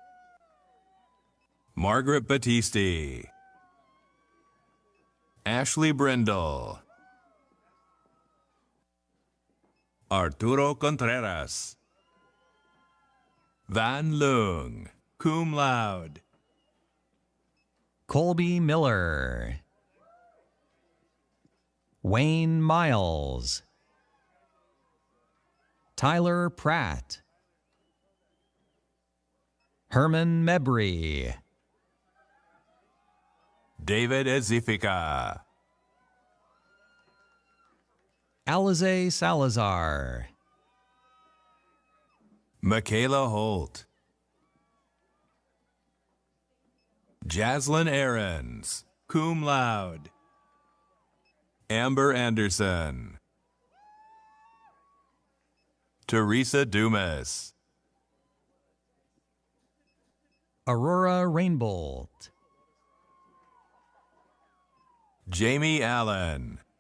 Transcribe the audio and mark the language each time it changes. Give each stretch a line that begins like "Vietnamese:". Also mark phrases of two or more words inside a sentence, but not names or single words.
English: Margaret Battisti. Ashley Brindle. Arturo Contreras. Van Loong,
Latin: cum laude.
English: Colby Miller. Wayne Miles. Tyler Pratt. Herman Mebry. David Ezifica. Alize Salazar. Michaela Holt. Jaslyn Aarons,
Latin: cum laude.
English: Amber Anderson. Teresa Dumas. Aurora Rainbolt. Jamie Allen.